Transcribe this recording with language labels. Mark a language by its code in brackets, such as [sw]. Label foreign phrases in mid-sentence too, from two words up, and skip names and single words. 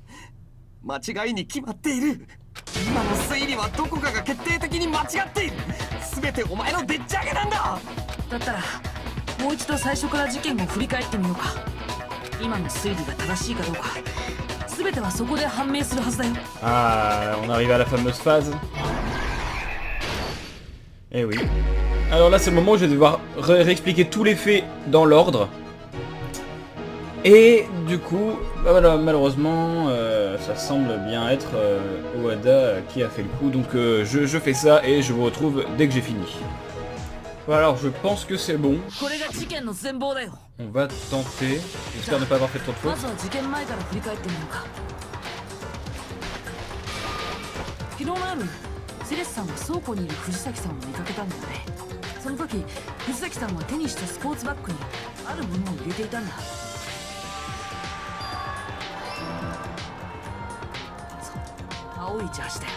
[ja] 間違いに決まっている。今の推理はどこかが決定的に間違っている。全てお前のでっち上げなんだ。だったらもう一度最初から事件を振り返ってみようか。今の推理が正しいかどうか全てはそこで判明するはずだよ。 [fr] Ah, on arrive à la fameuse phase. Eh oui. Alors là, c'est le moment où je vais devoir réexpliquer tous les faits dans l'ordre. Et du coup, bah voilà, malheureusement, ça semble bien être Owada qui a fait le coup. Donc je fais ça et je vous retrouve dès que j'ai fini. Voilà, alors je pense que c'est bon. [ja] これが事件の全貌だよ。 [fr] On va tenter. J'espère ne pas avoir fait trop de [ja] ま [fr] fautes. [ja] ずは事件前から振り返ってみようか。昨日の夜セレスさんは倉庫にいる藤崎さんを見かけたんだよね。その時藤崎さんは手にしたスポーツバッグにあるものを入れていたんだ。そう、青いジャージだよ。